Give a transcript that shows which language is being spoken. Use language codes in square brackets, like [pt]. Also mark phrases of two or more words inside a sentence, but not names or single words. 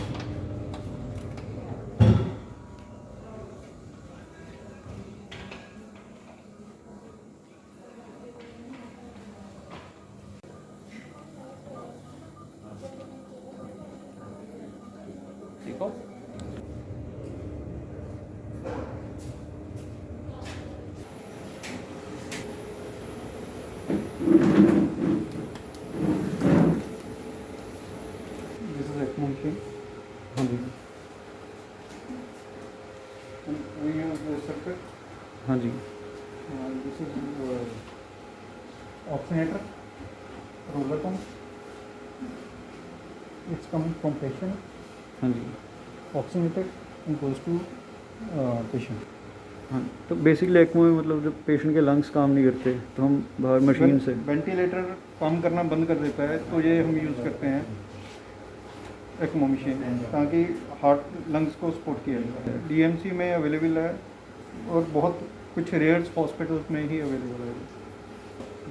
[hi] ठीक हो? [en] This is ECMO machine. [hi] हाँ जी, [en] And we use the circuit. [hi] हाँ जी, [en] This is oxygenator, roller pump. It's coming from patient. [hi] हाँ जी, [en] Oxygenator and goes to patient. [hi] हाँ। तो बेसिकली एक्मो में मतलब जब पेशेंट के लंग्स काम नहीं करते तो हम बाहर मशीन से वेंटिलेटर काम करना बंद कर देता है तो ये हम यूज़ करते हैं एक्मो मशीन, ताकि [en] heart lungs [hi] को सपोर्ट किया जाए। DMC में अवेलेबल है और बहुत कुछ [en] rares hospitals [hi] में ही अवेलेबल है।